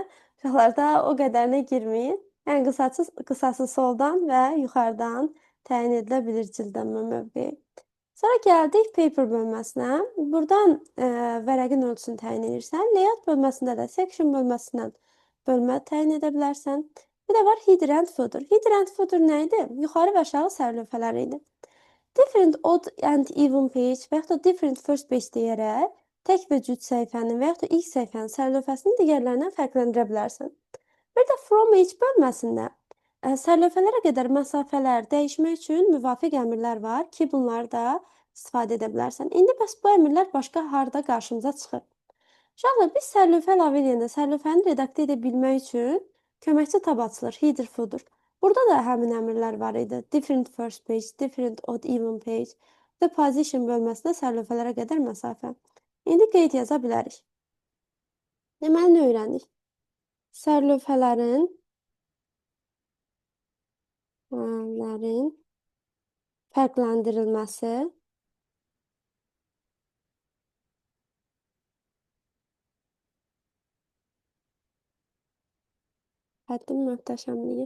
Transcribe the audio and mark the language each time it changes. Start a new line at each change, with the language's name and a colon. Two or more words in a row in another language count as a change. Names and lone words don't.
Azerbaijani: Uşaqlarda o qədərinə girməyin. Yəni, qısası soldan və yuxarıdan təyin edilə bilir cildlənmə mövqeyi. Sonra gəldik paper bölməsinə. Buradan vərəqin ölçüsünü təyin edirsən. Layout bölməsində də section bölməsindən bölmə təyin edə bilərsən. Bir də var
English: header and footer. Header and footer
Azerbaijani: nə idi? Yuxarı və aşağı sərlövhələr idi.
English: Different odd and even page
Azerbaijani: və yaxud da
English: different first page
Azerbaijani: deyərək tək və cüt səhifənin və yaxud da ilk səhifənin sərlövhəsini digərlərindən fərqləndirə bilərsən. Bir də
English: from each
Azerbaijani: bölməsində sərlövhələrə qədər məsafələr dəyişmək üçün müvafiq əmrlər var ki, bunları da istifadə edə bilərsən. İndi bəs bu əmrlər başqa harda qarşımıza çıxır? Uşaqlar, biz sərlövhə əlavə edəndə sərlövhəni redaktə edə bilmək üçün köməkçi tab açılır,
English: header, footer.
Azerbaijani: Burada da həmin əmrlər var idi.
English: Different first page, different odd even page
Azerbaijani: və position bölməsində sərlövhələrə qədər məsafə. İndi qeyd yaza bilərik. Deməli, nə öyrəndik? Sərlövhələrin fərqləndirilməsi həddim möhtəşəmliyi.